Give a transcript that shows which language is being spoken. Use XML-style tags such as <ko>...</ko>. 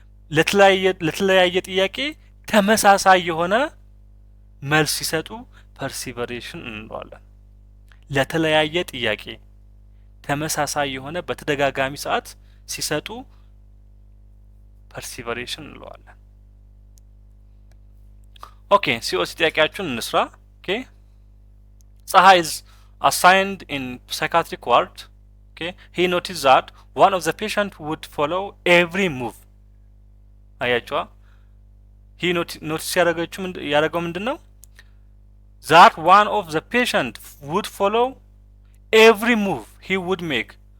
<am>ለተለያየ ጥያቄ ተመሳሳይ የሆነ መልስ ሲሰጡ ፐርሲቨሬሽን እንለዋለን። ለተለያየ ጥያቄ ተመሳሳይ የሆነ በተደጋጋሚ ሰዓት ሲሰጡ ፐርሲቨሬሽን እንለዋለን። ኦኬ ሲኦሲ ጥያቄያችሁን እንስራ። ኦኬ ፀሐይ</am> <en>is assigned in psychiatric ward. Okay, he noticed that one of the patient would follow every move.</en> <am>አያችዋ</am> <en>he notice</en> <am>ያደረገው ምንድን ነው?</am> <en>that one of the patient would follow every move he would make.</en>